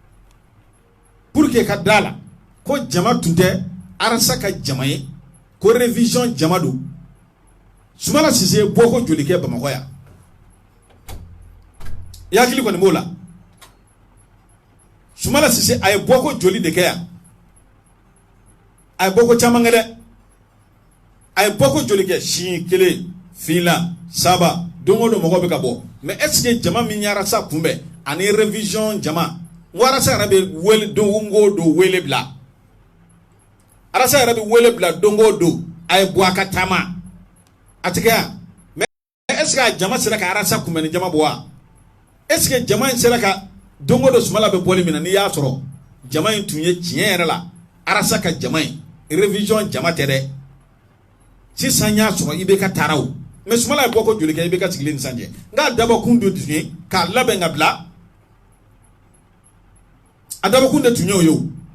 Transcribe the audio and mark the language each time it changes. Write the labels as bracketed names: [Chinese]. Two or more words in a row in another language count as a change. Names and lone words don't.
[Bambara] ko jama tun tɛ Arasa ka jama ye ko révision jama don Sumala Sise bɔ ko joli kɛ Bamakɔ yan i hakili kɔni b'o la Sumala Sise a ye bɔ ko joli de kɛ yan a ye bɔ ko caman kɛ dɛ a ye bɔ ko joli kɛ siɲɛ kelen fila saba don o don mɔgɔ bɛ ka bɔ [French] mais est-ce que [Bambara] jama min ye Arasa kunbɛn ani révision jama Arasa yɛrɛ bɛ wele don o don wele bila Arasa yɛrɛ bɛ wele bila don o don a ye bɔ a ka taama a tɛ kɛ yan [French] mais est-ce que [Bambara] a jama sera ka Arasa kunbɛn ni jama bɔ wa [French] est-ce que [Bambara] jama in sera ka don o don Sumala bɛ bɔli min na n'i y'a sɔrɔ jama in tun ye tiɲɛ yɛrɛ la Arasa ka jama in révision jama tɛ dɛ sisan y'a sɔrɔ IBK taara o mais Sumala ye bɔ ko joli kɛ IBK sigilen ni sisan cɛ nka dabɔkun dɔ tun ye k'a labɛn ka bila a dabɔkun de tun ye o ye o